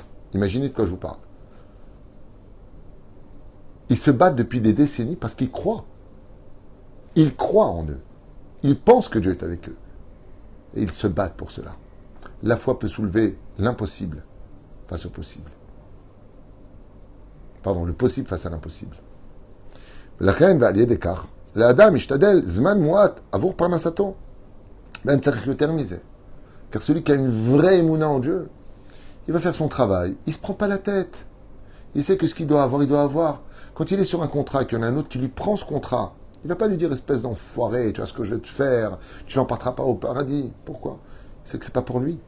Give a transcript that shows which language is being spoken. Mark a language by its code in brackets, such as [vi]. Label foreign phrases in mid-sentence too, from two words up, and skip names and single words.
[fr] Imaginez de quoi je vous parle. Ils se battent depuis des décennies parce qu'ils croient. Ils croient en eux. Ils pensent que Dieu est avec eux. Et ils se battent pour cela. La foi peut soulever l'impossible face au possible. Pardon, le possible face à l'impossible. [he] לכן ועל ידי כך, לאדם ישתדל זמן מועט עבור פרנסתו. ואין צריך יותר מזה. [fr] Car celui qui a une vraie émouna en Dieu, il va faire son travail. Il ne se prend pas la tête. Il sait que ce qu'il doit avoir, il doit avoir. Quand il est sur un contrat et qu'il y en a un autre qui lui prend ce contrat, il ne va pas lui dire espèce d'enfoiré, tu vois ce que je vais te faire, tu n'emporteras pas au paradis. Pourquoi? Il sait que c'est pas pour lui.